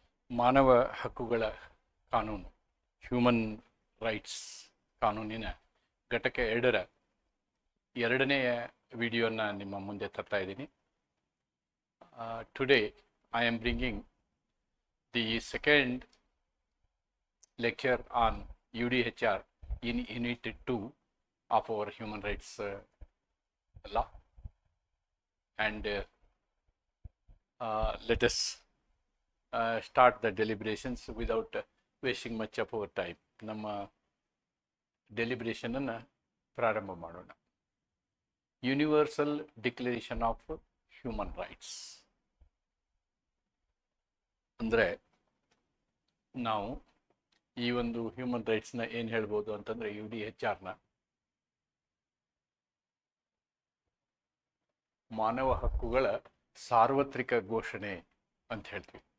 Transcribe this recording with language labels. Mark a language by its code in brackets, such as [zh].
[kn] ಮಾನವ ಹಕ್ಕುಗಳ ಕಾನೂನು, ಹ್ಯೂಮನ್ ರೈಟ್ಸ್ ಕಾನೂನಿನ ಘಟಕ 2ರ ಎರಡನೆಯ ವಿಡಿಯೋನ ನಿಮ್ಮ ಮುಂದೆ ತರ್ತಾ ಇದ್ದೀನಿ. [en] Today I am bringing the second lecture on UDHR in Unit 2 of our human rights law, and let us start the deliberations without wasting much of our time. [kn] ನಮ್ಮ ಡೆಲಿಬ್ರೇಷನ್ ಅನ್ನು ಪ್ರಾರಂಭ ಮಾಡೋಣ. Universal declaration of human rights ಅಂದರೆ ನಾವು ಈ ಒಂದು human ರೈಟ್ಸ್ನ ಏನು ಹೇಳ್ಬೋದು ಅಂತಂದರೆ UDHRನ ಮಾನವ ಹಕ್ಕುಗಳ ಸಾರ್ವತ್ರಿಕ ಘೋಷಣೆ ಅಂತ ಹೇಳ್ತೀವಿ.